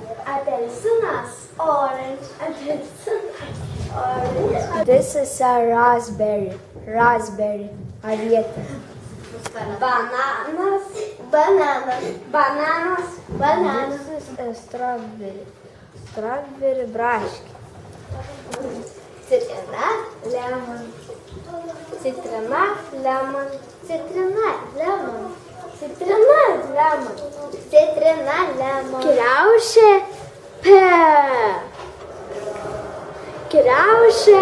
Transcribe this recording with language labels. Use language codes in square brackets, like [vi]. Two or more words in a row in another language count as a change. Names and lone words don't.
[lt] Apelsinas. Orange. Apelsinas. [en] Orange. This is a raspberry. Raspberry. Avieta. [lt] Bananas. Bananas. Bananas. Bananas. [en] This is a strawberry. Strawberry braškė. [lt] Citrina. Lemon. Citrina. Lemon. Citrina. Lemon. Citrina. Lemon. Citrina. Lemon. Kriaušė. Pear. Kriaušė.